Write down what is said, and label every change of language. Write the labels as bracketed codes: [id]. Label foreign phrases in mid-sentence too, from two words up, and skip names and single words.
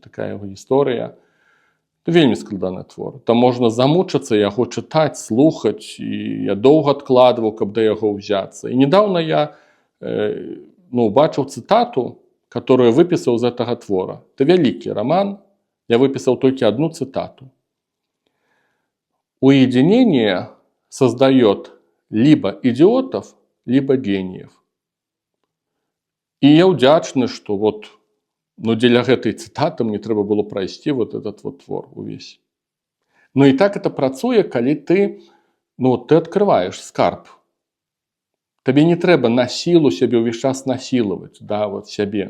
[be] Такая яго гісторыя. Вельмі складаны твор. Там можна замучыцца яго чытаць, слухаць, і я доўга адкладваў, каб да яго ўзяцца. І недаўна я бачыў цытату, которую выпісаў з гэтага твора. Это вялікі роман, я выпісаў толькі одну цытату. [ru] «Уединение создает либо идиотов, либо гениев». [be] І я ўдзячны, што дзеля гэтай цытаты мне трэба было прайсці этот твор увесь. І так это працуе, калі ты адкрываеш скарб. Табе не трэба на сілу сябе ўвесь час насілаваць, сябе.